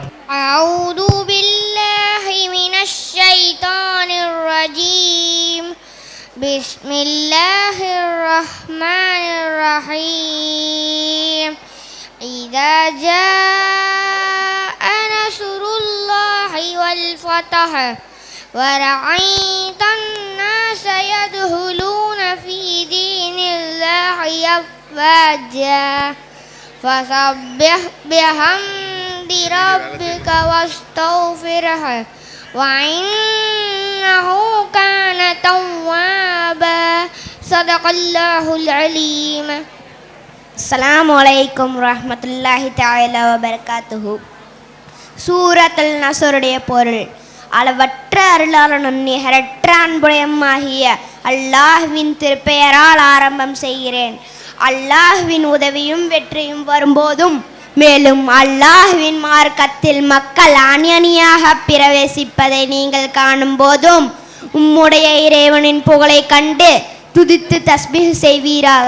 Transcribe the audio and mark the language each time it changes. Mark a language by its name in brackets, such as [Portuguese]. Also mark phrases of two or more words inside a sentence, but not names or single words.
[Arabic] أعوذ بالله من الشيطان الرجيم. بسم الله الرحمن الرحيم. إذا جاء نصر الله والفتح وَرَأَيْتَ النَّاسَ يَدْخُلُونَ فِي دِينِ اللَّهِ أَفْوَاجًا فَسَبِّحْ بِحَمْدِ رَبِّكَ وَاسْتَغْفِرْهُ وَإِنَّهُ كَانَ تَوَّابًا صدق الله العليم. السلام عليكم ورحمة الله تعالى وبركاته. [Tamil] சூரத்துல் நஸ்ருடைய பொருள். அளவற்ற அருளாளனும் நிகரற்ற அன்புடையமாகிய அல்லாஹ்வின் திருப்பெயரால் ஆரம்பம் செய்கிறேன். அல்லாஹ்வின் உதவியும் வெற்றியும் வரும்போதும், மேலும் அல்லாஹ்வின் மார்க்கத்தில் மக்கள் அணியணியாக பிரவேசிப்பதை நீங்கள் காணும் போதும் உம்முடைய இறைவனின் புகழை கண்டு துதித்து தஸ்பீஹ் செய்வீராக.